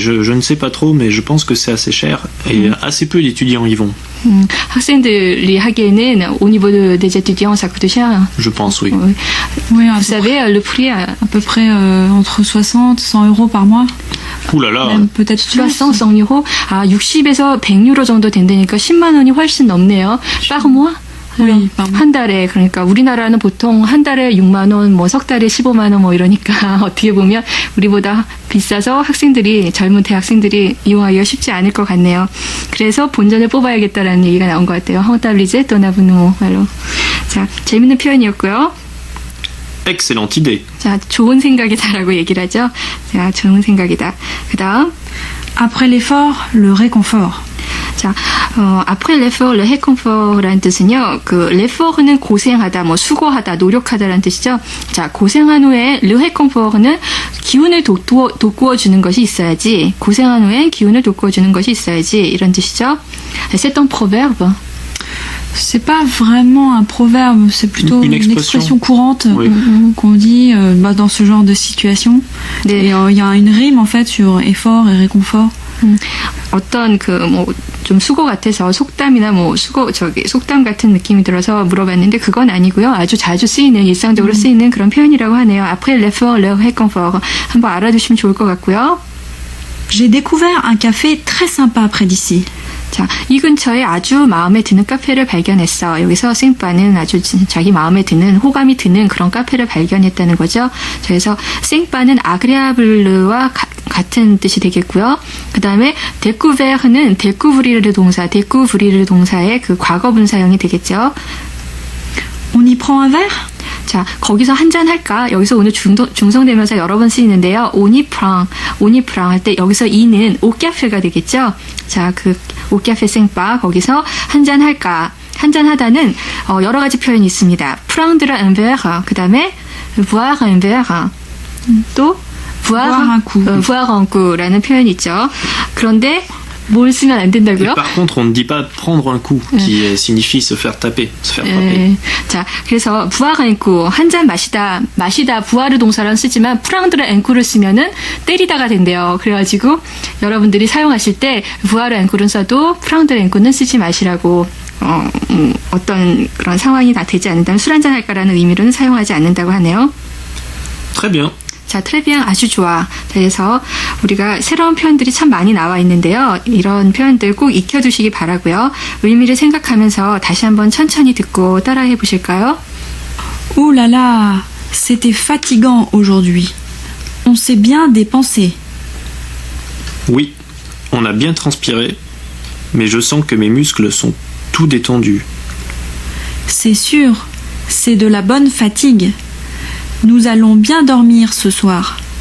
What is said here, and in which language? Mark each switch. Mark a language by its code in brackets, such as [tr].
[fr] Je ne sais pas trop, mais je pense que c'est assez cher et assez peu d'étudiants y vont. [ko] 학생들이 하기에는 [fr] au niveau des étudiants, ça coûte cher. Je pense, oui. Oui, Vous savez, le prix à peu près entre 60 100 euros par mois. Ouh là là. Même peut-être 60, 100 euros. [ko] 60에서 100유로 정도 된다니까 10만 원이 훨씬 넘네요. [fr] par mois? [ko] 한 달에, 그러니까 우리나라는 보통 한 달에 6만 원, 뭐 석 달에 15만 원 뭐 이러니까 어떻게 보면 우리보다 비싸서 젊은 대학생들이 이용하기가 쉽지 않을 것 같네요. 그래서 본전을 뽑아야겠다라는 얘기가 나온 것 같아요. 헝따블리제 또나부누 말로. 자, 재밌는 표현이었고요. [fr] Excellente idée. [ko] 자, 좋은 생각이다라고 얘기를 하죠. 자, 좋은 생각이다. 그 다음. [fr] Après l'effort, le réconfort. [ko] 자, [fr] après l'effort, le réconfort [ko] 라는 뜻은요, l'effort는 고생하다, 뭐 수고하다, 노력하다라는 뜻이죠. 자, 고생한 후에 le réconfort는 기운을 돋구어 주는 것이 있어야지. 고생한 후에 기운을 돋구어 주는 것이 있어야지. 이런 뜻이죠. [fr] C'est un proverbe. C'est pas vraiment un proverbe, c'est plutôt une expression courante oui. Qu'on dit dans ce genre de situation. [ko] 네. [fr] Et il y a une rime en fait sur effort et réconfort. [ko] 어떤 좀 수고 같아서 속담이나 속담 같은 느낌이 들어서 물어봤는데 그건 아니고요. 아주 자주 쓰이는, 일상적으로 쓰이는 그런 표현이라고 하네요. [fr] Après l'effort, le réconfort. [ko] 한번 알아두시면 좋을 것 같고요. [fr] J'ai découvert un café très sympa près d'ici. [ko] 자, 이 근처에 아주 마음에 드는 카페를 발견했어. 여기서 생빠는 아주 자기 마음에 드는, 호감이 드는 그런 카페를 발견했다는 거죠. 그래서 생빠는 아그레아블르와 같은 뜻이 되겠고요. 그 다음에 데쿠베르는 데쿠브리르 동사의 과거 분사형이 되겠죠. [fr] On y prend un verre? [ko] 자, 거기서 한잔 할까? 여기서 오늘 중성대명사 여러 번 쓰이는데요. 오니프랑 할 때 여기서 이는 오카페가 되겠죠? 자, 오카페 생바 거기서 한잔 할까? 한잔 하다는 여러 가지 표현이 있습니다. 프랑드라 은베르, 그 다음에 [fr] voir un verre, 또 Boire un coup. voir un coup [ko] 라는 표현이 있죠. 그런데 뭘 쓰면 안 [fr] Et [ko] 된다고요? [fr] par contre, on ne dit pas prendre un coup, qui signifie se faire taper, se faire frapper. [ko] 네. 자, 그래서 부하가 앵꾸 한 잔 마시다 부하르 동사랑 쓰지만 프랑드르 앵꾸를 쓰면은 때리다가 된대요. 그래가지고 여러분들이 사용하실 때 부하르 앵꾸를 써도 프랑드르 앵꾸는 쓰지 마시라고 어떤 그런 상황이 다 되지 않는다면 술 한잔 할까라는 의미로는 사용하지 않는다고 하네요. [fr] Très bien. [ko] 자, 트레비앙 아주 좋아. 자, 그래서 우리가 새로운 표현들이 참 많이 나와 있는데요. 이런 표현들 꼭 익혀두시기 바라고요. 의미를 생각하면서 다시 한번 천천히 듣고 따라해 보실까요? [fr] Oh là là, c'était fatigant aujourd'hui. On s'est bien dépensé. Oui, on a bien transpiré, mais je sens que mes muscles sont tout détendus. C'est sûr, c'est de la bonne fatigue. Nous allons bien dormir ce soir.